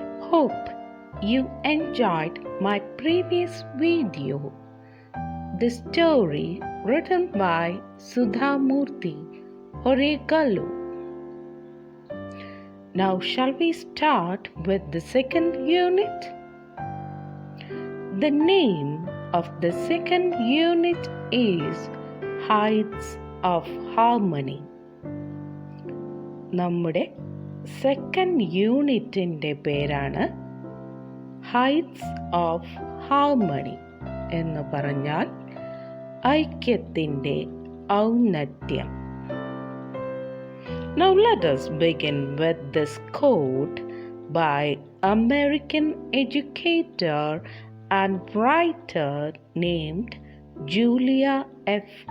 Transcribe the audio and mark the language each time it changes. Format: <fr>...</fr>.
<en>Hope you enjoyed my previous video, the story written by Sudhamurthy Horegalu. Now shall we start with the second unit? The name of the second unit is Heights of Harmony.</en> <ml>നമ്മുടെ second യൂണിറ്റിൻ്റെ പേരാണ് heights of harmony എന്ന് പറഞ്ഞാൽ ഐക്യത്തിൻ്റെ ഔന്നത്യം.</ml> <en>Now let us begin with this quote by American educator and writer named Julia F.</en>